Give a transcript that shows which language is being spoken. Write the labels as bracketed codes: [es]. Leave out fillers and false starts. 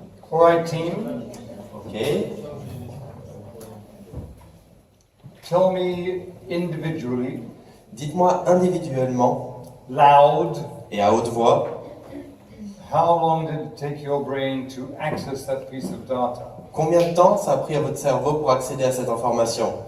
[en] All right, team. [fr] Ok. [en] Tell me individually, [fr] Dites-moi individuellement [en] loud, [fr] et à haute voix, [en] how long did it take your brain to access that piece of data? [fr] combien de temps ça a pris à votre cerveau pour accéder à cette information?